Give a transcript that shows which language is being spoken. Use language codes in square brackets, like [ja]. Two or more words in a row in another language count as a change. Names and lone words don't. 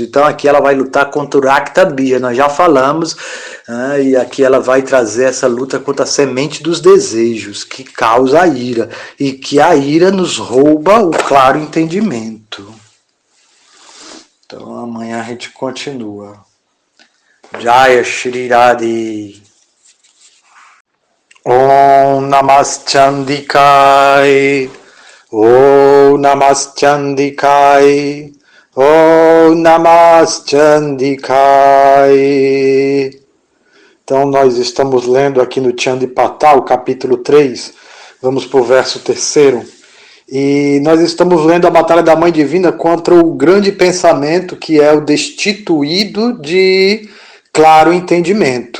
[pt] Então aqui ela vai lutar contra o Rakta Bija, nós já falamos, e aqui ela vai trazer essa luta contra a semente dos desejos, que causa a ira. E que a ira nos rouba o claro entendimento. Então amanhã a gente continua. [sa] Jaya Shri Radhe. Om Namaschandikai. Om Namaschandikai. Om Namaschandikai. [pt] Então nós estamos lendo aqui no Chandipata, o capítulo 3. Vamos para o verso 3. E nós estamos lendo a Batalha da Mãe Divina contra o grande pensamento que é o destituído de claro entendimento.